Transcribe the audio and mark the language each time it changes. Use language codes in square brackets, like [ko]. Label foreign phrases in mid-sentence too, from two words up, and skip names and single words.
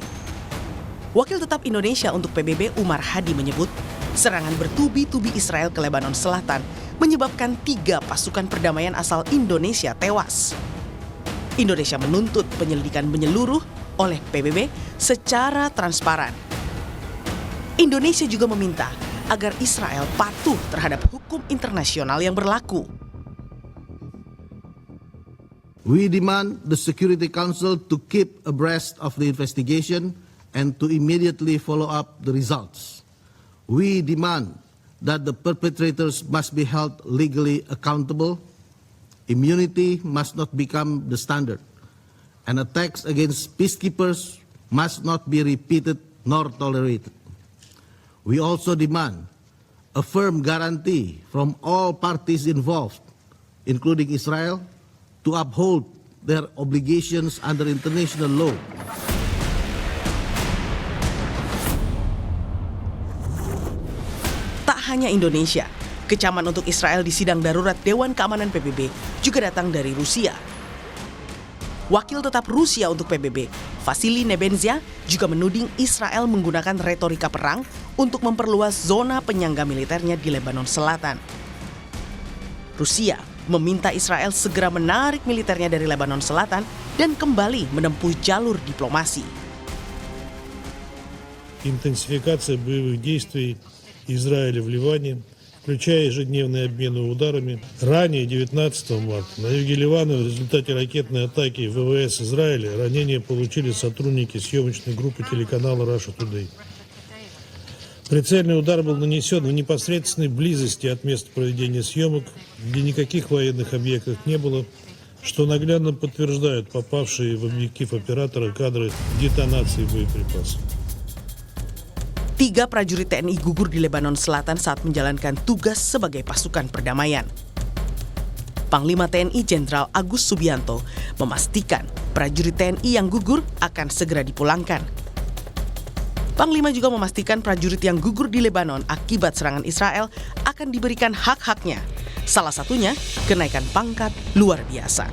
[id] Wakil tetap Indonesia untuk PBB Umar Hadi menyebut, serangan bertubi-tubi Israel ke Lebanon Selatan menyebabkan 3 pasukan perdamaian asal Indonesia tewas. Indonesia menuntut penyelidikan menyeluruh oleh PBB secara transparan. Indonesia juga meminta agar Israel patuh terhadap hukum internasional yang berlaku. [en] We demand the Security Council to keep abreast of the investigation and to immediately follow up the results. We demand that the perpetrators must be held legally accountable. Immunity must not become the standard, and attacks against peacekeepers must not be repeated nor tolerated. We also demand a firm guarantee from all parties involved, including Israel, to uphold their obligations under international law. [id] Tak hanya Indonesia, kecaman untuk Israel di sidang darurat Dewan Keamanan PBB juga datang dari Rusia. Wakil tetap Rusia untuk PBB, Vasily Nebenzia, juga menuding Israel menggunakan retorika perang untuk memperluas zona penyangga militernya di Lebanon Selatan. Rusia meminta Israel segera menarik militernya dari Lebanon Selatan dan kembali menempuh jalur diplomasi. [ru] Интенсификация боевых действий Израиля в Ливане, включая ежедневные обмены ударами. Ранее, 19 марта, на юге Ливана в результате ракетной атаки ВВС Израиля ранения получили сотрудники съемочной группы телеканала Russia Today. Прицельный удар был нанесен в непосредственной близости от места проведения съемок, где никаких военных объектов не было, что наглядно подтверждают попавшие в объектив оператора кадры детонации боеприпасов. [id] 3 prajurit TNI gugur di Lebanon Selatan saat menjalankan tugas sebagai pasukan perdamaian. Panglima TNI Jenderal Agus Subianto memastikan prajurit TNI yang gugur akan segera dipulangkan. Panglima juga memastikan prajurit yang gugur di Lebanon akibat serangan Israel akan diberikan hak-haknya, salah satunya kenaikan pangkat luar biasa.